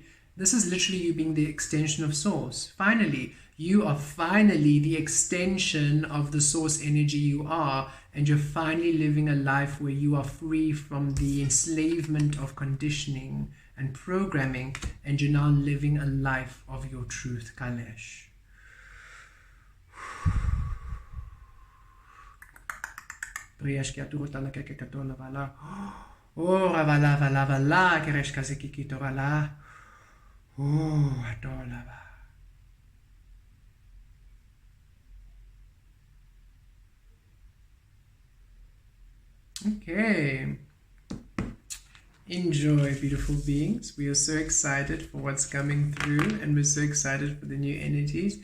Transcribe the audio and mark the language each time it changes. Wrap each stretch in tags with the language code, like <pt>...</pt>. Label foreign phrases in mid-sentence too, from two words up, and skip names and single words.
<en>This is literally you being the extension of Source. Finally, you are finally the extension of the Source energy you are, and you're finally living a life where you are free from the enslavement of conditioning and programming, and you're now living a life of your truth, Kalesh. Oh, ravala, vala, vala, kereshka sekikito vala. Oh, adolava. Okay. Enjoy, beautiful beings. We are so excited for what's coming through, and we're so excited for the new energies.</en>